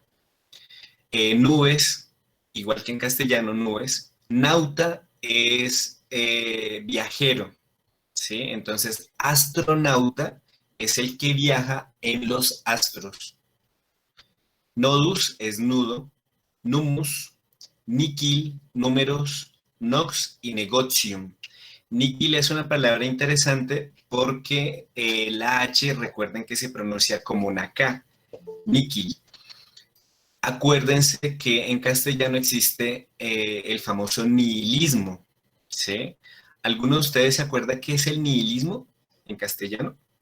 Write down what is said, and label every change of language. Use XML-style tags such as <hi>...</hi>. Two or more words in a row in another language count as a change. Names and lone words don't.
<es>Nubes, igual que en castellano, nubes. Nauta es viajero, ¿sí? Entonces, astronauta es el que viaja en los astros. Nodus es nudo, numus, níquil, números, nox y negotium. Níquil es una palabra interesante porque la H, recuerden que se pronuncia como una K, níquil. Acuérdense que en castellano existe el famoso nihilismo, ¿sí? ¿Alguno de ustedes se acuerda qué es el nihilismo en castellano?</es>